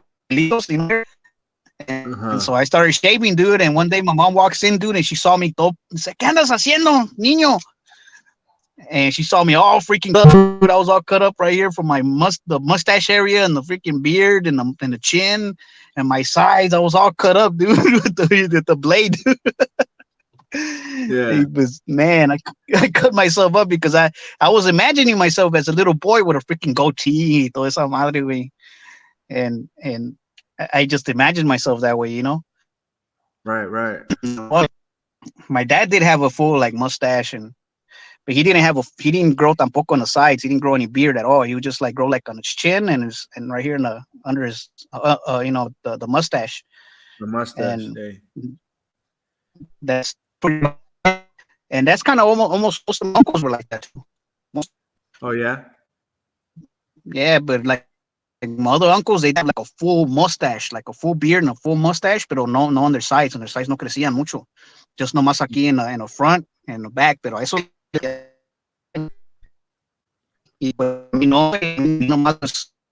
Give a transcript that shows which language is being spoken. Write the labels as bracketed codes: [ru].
[en] And so I started shaving, dude. And one day my mom walks in, dude, and she saw me todo. [es] Dice, ¿qué andas haciendo, niño? [en] And she saw me all freaking cut, dude. I was all cut up right here from the mustache area and the freaking beard and the chin and my sides. I was all cut up, dude, with the blade. Yeah. It was, man, I cut myself up because I was imagining myself as a little boy with a freaking goatee, toda esa madre, güey. And I just imagined myself that way, Right. My dad did have a full like mustache, but he didn't grow tampoco on the sides. He didn't grow any beard at all. He would just like grow like on his chin and right here under his the mustache. The mustache. And that's pretty much, and that's kind of almost most of my uncles were like that too. Oh yeah. Yeah, but like my other uncles, they had like a full mustache, like a full beard and a full mustache, but no on their sides. On their sides no crecían mucho. Just nomás aquí in the front and the back, pero eso y pues nomás